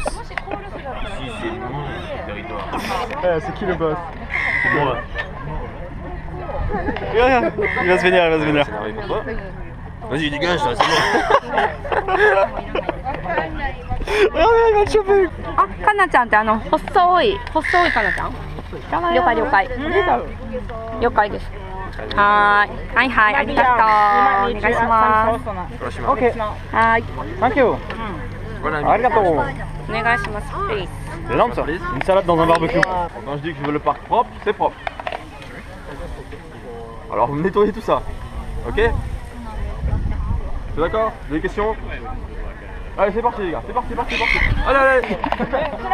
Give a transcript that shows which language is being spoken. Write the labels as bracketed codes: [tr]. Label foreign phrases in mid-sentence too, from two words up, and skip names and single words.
[fr] Ici, c'est mon territoire. C'est qui le boss? C'est moi. Regarde, il va se vénérer, il va se vénérer. Vas-y, dégage, ça, c'est bon. Regarde, il va te choper. [ja] かなちゃんって細いかなちゃん。了解了解。了解です。はいはい、ありがとう。お願いします。 Ok. はい。 [en] Thank you. [ja] Arigato. お願いします。Please. [fr] C'est énorme ça. Une salade dans un barbecue. Quand je dis que je veux le parc propre, c'est propre. Alors, vous nettoyez tout ça. Ok? C'est d'accord? Vous avez des questions? Allez, c'est parti les gars, c'est parti. Allez, allez. Pourquoi?